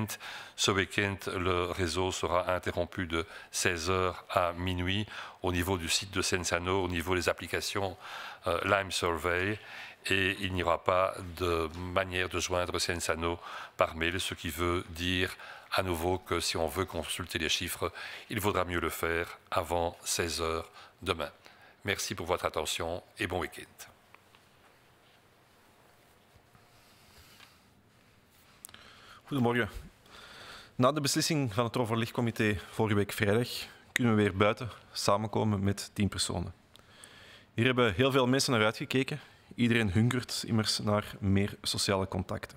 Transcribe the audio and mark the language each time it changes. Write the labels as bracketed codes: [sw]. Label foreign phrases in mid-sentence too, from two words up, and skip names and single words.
[fr] Ce week-end, le réseau sera interrompu de 16h à minuit au niveau du site de Cienzano, au niveau des applications Lime Survey, et il n'y aura pas de manière de joindre Cienzano par mail, ce qui veut dire à nouveau que si on veut consulter les chiffres, il vaudra mieux le faire avant 16h demain. Merci pour votre attention et bon week-end. [nl] Goedemorgen. Na de beslissing van het overlegcomité vorige week vrijdag kunnen we weer buiten samenkomen met 10 personen. Hier hebben heel veel mensen naar uitgekeken. Iedereen hunkert immers naar meer sociale contacten.